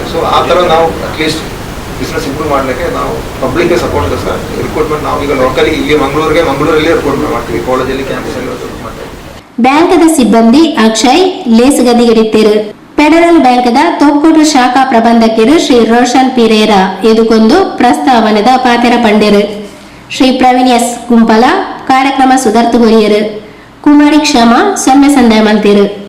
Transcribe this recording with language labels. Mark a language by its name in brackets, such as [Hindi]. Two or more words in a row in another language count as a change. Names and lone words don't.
[Kannada] ಸೊ ಆ ಥರ ನಾವು [English] at least business improve [Kannada] ಮಾಡಲಿಕ್ಕೆ ನಾವು ಪಬ್ಲಿಕ್ಗೆ ಸಪೋರ್ಟ್ ಇದೆ ಸರ್. ರಿಕ್ರೂಟ್ಮೆಂಟ್ ನಾವು ಈಗ ಲೋಕಲಿ ಇಲ್ಲಿ ಮಂಗಳೂರಲ್ಲೇ ರಿಕ್ರೂಟ್ಮೆಂಟ್ ಮಾಡ್ತೀವಿ, ಕಾಲೇಜಲ್ಲಿ ಕ್ಯಾಂಪಸಲ್ಲಿ ರಿಕ್ರೂಟ್ ಮಾಡ್ತೀವಿ. [Tulu] ಬ್ಯಾಂಕದ ಸಿಬ್ಬಂದಿ ಅಕ್ಷಯ್ ಲೇಸುಗದಿಗಿಡಿತ್ತಿರು. ಫೆಡರಲ್ ಬ್ಯಾಂಕದ ತೊಕ್ಕೊಟ್ಟು ಶಾಖಾ ಪ್ರಬಂಧಕರು ಶ್ರೀ ರೋಷನ್ ಪಿರೇರಾ ಇದಕ್ಕೊಂದು ಪ್ರಸ್ತಾವನೆದ ಪಾತೆರ ಪಂಡಿರು. ಶ್ರೀ ಪ್ರವೀಣ್ ಎಸ್ ಗುಂಪಲ ಕಾರ್ಯಕ್ರಮ ಸುಧಾರ್ತುಗೊರಿಯರು. ಕುಮಾರಿ ಕ್ಷಮ ಸೊನ್ನೆ ಸಂದೇಹ ಮಲ್ತಿರು.